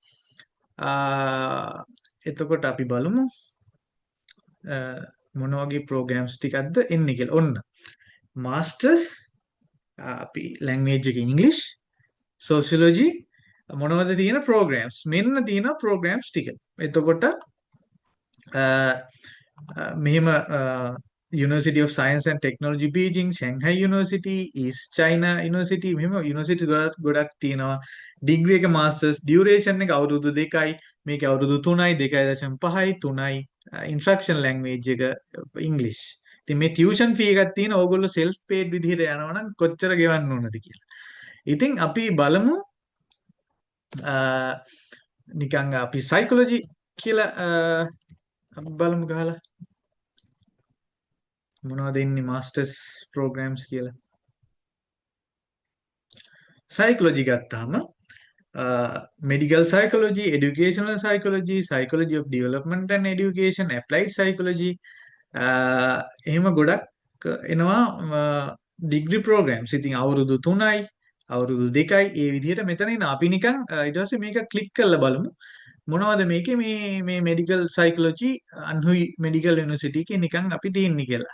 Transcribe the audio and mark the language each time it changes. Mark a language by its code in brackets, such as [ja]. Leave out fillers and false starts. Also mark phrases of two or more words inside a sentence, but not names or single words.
[si] එතකොට අපි බලමු මොන වගේ ප්‍රෝග්‍රෑම්ස් ටිකක්ද එන්නේ කියලා ඔන්න මාස්ටර්ස් අපි ලැන්ග්වේජ් එක ඉංග්‍රීසි සෝෂියොලොජි මොනවද තියෙන ප්‍රෝග්‍රෑම්ස් මෙන්න තියෙන ප්‍රෝග්‍රෑම්ස් ටික. එතකොට මෙහෙම University of Science and Technology Beijing, Shanghai University, East China University මෙහෙම යුනිවර්සිටි ගොඩක් තියෙනවා. ඩිග්‍රී එක මාස්ටර්ස් ඩියුරේෂන් එක අවුරුදු 2යි මේක අවුරුදු 3යි 2.5යි 3යි [en] instruction language [si] එක ඉංග්‍රීසි. ඉතින් මේ [en] tuition fee [si] එකක් තියෙන ඕගොල්ලෝ [en] self paid [si] විදිහට යනවා නම් කොච්චර ගෙවන්න ඕනද කියලා. ඉතින් අපි බලමු නිකන් අපි සයිකොලොජි කියලා අපි බලමු ගහලා මොනවද ඉන්නේ [en] masters programs [si] කියලා සයිකොලොජි ගත්තාම [en] medical psychology educational psychology psychology of development and education applied psychology [si] එහෙම ගොඩක් එනවා [en] degree programs [si] ඉතින් අවුරුදු 3යි අවුරුදු 2යි ඒ විදිහට මෙතන ඉන්න අපි නිකන් ඊට පස්සේ මේක ක්ලික් කරලා බලමු මොනවද මේකේ මේ [en] medical psychology [si] අන්හුයි මෙඩිකල් යුනිවර්සිටි එකේ නිකන් අපි තියන්නේ කියලා.